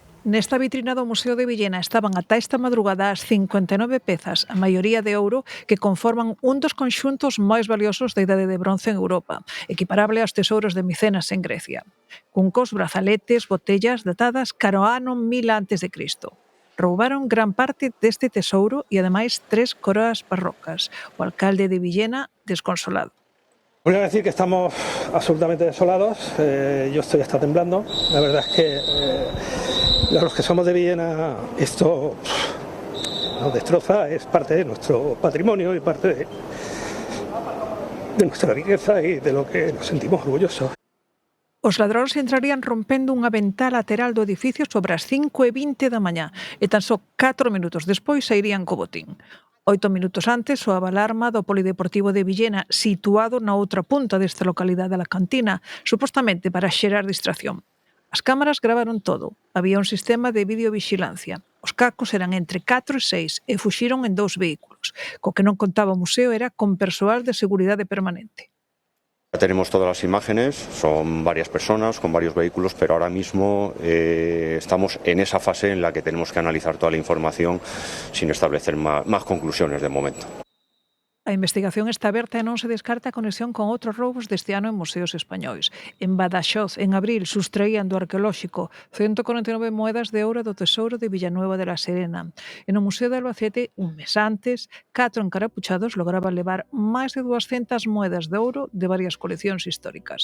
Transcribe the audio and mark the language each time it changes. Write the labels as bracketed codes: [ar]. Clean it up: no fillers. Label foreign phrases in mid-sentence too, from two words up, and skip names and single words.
[gl] Nesta vitrina do Museo de Villena estaban ata esta madrugada as 59 pezas, a maioría de ouro, que conforman un dos conxuntos máis valiosos da Idade de Bronce en Europa, equiparable aos tesouros de Micenas en Grecia. Cuncos, brazaletes, botellas datadas cara ao ano 1000 a.C. Roubaron gran parte deste tesouro e, ademais, 3 coroas barrocas. O alcalde de Villena, desconsolado. [es] Voy a decir que estamos absolutamente desolados. Yo estoy hasta temblando. La verdad es que a los que somos de Villena esto nos destroza, es parte de nuestro patrimonio y parte de nuestra riqueza y de lo que nos sentimos orgullosos. [gl] Os ladróns entrarían rompendo unha ventá lateral do edificio sobre as 5:20 da mañá e tan só 4 minutos despois sairían co botín. 8 minutos antes soaba a alarma do Polideportivo de Villena, situado na outra punta desta localidade da Cantina, supostamente para xerar distracción. As cámaras gravaron todo. Había un sistema de videovigilancia. Os cacos eran entre 4 e 6 e fuxiron en 2 vehículos. Co que non contaba o museo era con persoal de seguridade permanente. [es] Tenemos todas las imágenes, son varias personas con varios vehículos, pero ahora mismo estamos en esa fase en la que tenemos que analizar toda la información sin establecer más conclusiones de momento. [gl] A investigación está aberta e non se descarta a conexión con outros roubos deste ano en museos españois. En Badaxoz, en abril, sustraían do arqueolóxico 149 moedas de ouro do tesouro de Villanueva de la Serena. E no Museo de Albacete, un mes antes, 4 encarapuchados lograban levar máis de 200 moedas de ouro de varias coleccións históricas.